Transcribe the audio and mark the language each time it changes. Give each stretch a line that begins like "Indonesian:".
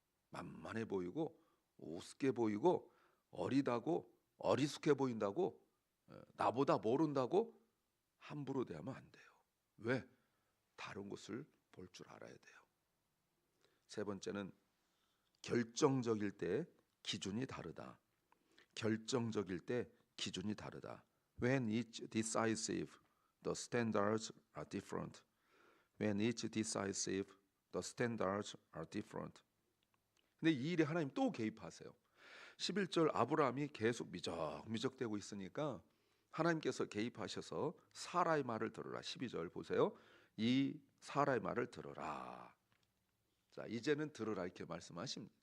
Korean: 만만해 보이고 우습게 보이고 어리다고 어리숙해 보인다고 나보다 모른다고 함부로 대하면 안 돼요. 왜? 다른 것을 볼 줄 알아야 돼요. 세 번째는 결정적일 때 기준이 다르다. 결정적일 때 기준이 다르다.
English: When it's decisive, the standards are different. When it's decisive, the standards are different.
Korean: 근데 이 일에 하나님 또 개입하세요. 11절 아브라함이 계속 미적미적대고 있으니까 하나님께서 개입하셔서 사라의 말을 들으라. 12절 보세요. 이 사라의 말을 들으라. 자, 이제는 들으라 이렇게 말씀하십니다.